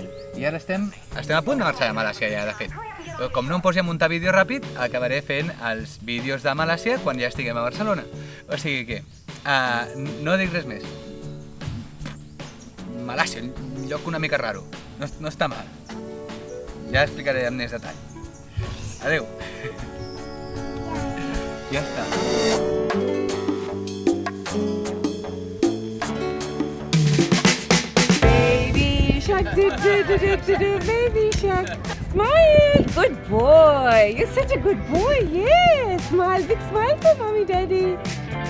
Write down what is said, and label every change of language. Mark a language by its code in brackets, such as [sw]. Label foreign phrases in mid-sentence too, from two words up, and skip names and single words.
[ca] I ara estem a punt de marxar de Malàsia ja, de fet. Com no em posi a muntar vídeo ràpid, acabaré fent els vídeos de Malàsia quan ja estiguem a Barcelona. O sigui que, no dic res més. Malàsia, un lloc una mica raro. No està mal. Ja explicaré amb més detall. Adeu. Ja està. [en] Baby shark, baby shark. Smile, good boy. You're such a good boy. Yes, smile, big smile for mommy, daddy.